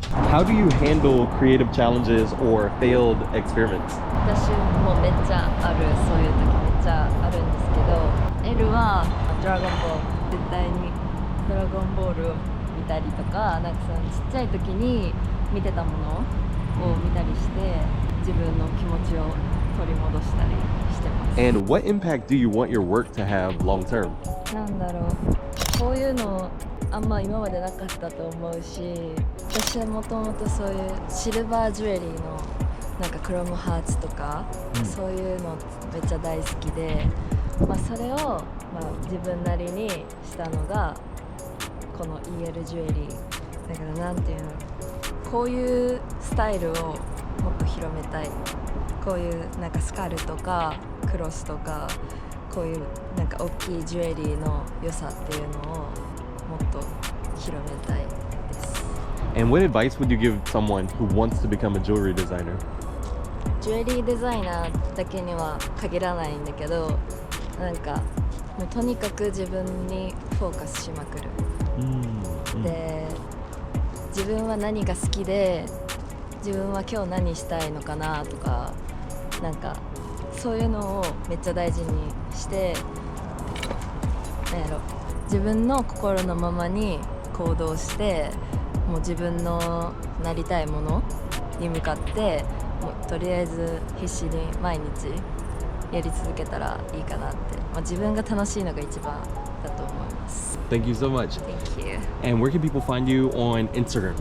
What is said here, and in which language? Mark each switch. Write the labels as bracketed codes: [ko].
[en] How do you handle creative challenges or failed experiments? [ja] 私もめっちゃある、そういう時めっちゃあるんですけど、L はドラゴンボール、絶対にドラゴンボールを見たりとか、なんかそのちっちゃい時に見てたものを見たりして、自分の気持ちを取り戻したりしてます。 [en] And what impact do you want your work to have long term? [ja] なんだろう、こういうのあんま今までなかったと思うし、私はもともとそういうシルバージュエリーのなんかクロムハーツとか、そういうのめっちゃ大好きで、まあ、それを、まあ、自分なりにしたのがこの EL ジュエリーだから、なんていうの、こういうスタイルをもっと広めたい。こういうなんかスカルとかクロスとか、こういうなんか大きいジュエリーの良さっていうのをもっと広めたいです。 [en] And what advice would you give someone who wants to become a jewelry designer? [ja] ジュエリーデザイナーだけには限らないんだけど、なんかもうとにかく自分にフォーカスしまくる。で、自分は何が好きで、自分は今日何したいのかなとか、なんかそういうのをめっちゃ大事にして、なんやろ、自分の心のままに行動して、もう自分のなりたいものに向かって、もうとりあえず必死に毎日やり続けたらいいかなって、まあ、自分が楽しいのが一番だと思います。 [en] Thank you so much. Thank you. And where can people find you on Instagram?